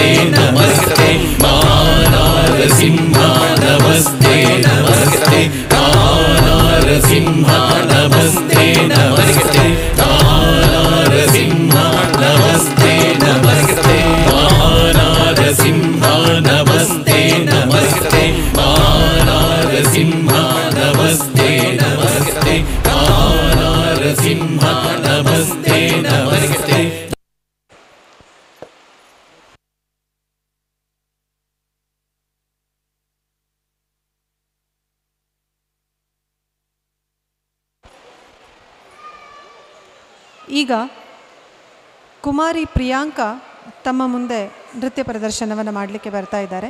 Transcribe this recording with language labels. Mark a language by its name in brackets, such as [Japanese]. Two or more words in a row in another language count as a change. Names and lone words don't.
[Sanskrit] ನಮಸ್ತೆ ಮಹಾನಾರಸಿಂಹ ನಮಸ್ತೆ ನಮಸ್ತೆ ಮಹಾನಾರಸಿಂಹ ನಮಸ್ತೆ ನಮಸ್ತೆ ಮಹಾನಾರಸಿಂಹ ನಮಸ್ತೆ ನಮಸ್ತೆ ಮಹಾನಾರಸಿಂಹ ನಮಸ್ತೆ ನಮಸ್ತೆ ಮಹಾನಾರಸಿಂಹ ನಮಸ್ತೆ ನಮಸ್ತೆ ಮಹಾನಾರಸಿಂಹ ನಮಸ್ತೆ ನಮಸ್ತೆ. [Kannada] ಈಗ ಕುಮಾರಿ ಪ್ರಿಯಾಂಕಾ ತಮ್ಮ ಮುಂದೆ ನೃತ್ಯ ಪ್ರದರ್ಶನವನ್ನು ಮಾಡಲಿಕ್ಕೆ ಬರ್ತಾ ಇದ್ದಾರೆ.